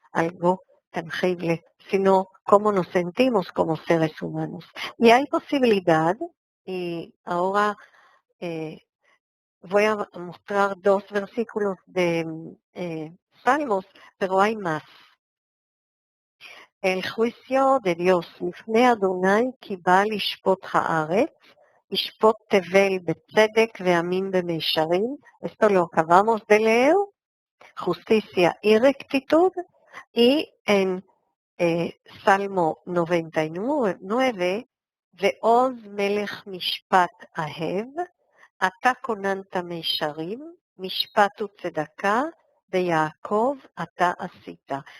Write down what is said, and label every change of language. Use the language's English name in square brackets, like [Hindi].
[Spanish] algo tangible, sino cómo nos sentimos como seres humanos. Y hay posibilidad, y ahora voy a mostrar 2 versículos de Salmos, pero hay más. El juicio de Dios, [Hebrew] לפני אדוני כי בא לשפוט הארץ, ישפוט תבל בצדק ועמים במישרים. [Spanish] Esto lo acabamos de leer, justicia y rectitud, y en Salmo 99, [Hebrew] ועוז מלך משפט אהב, אתה כוננת מישרים, משפט וצדקה, [Spanish] de Jacob ata asita.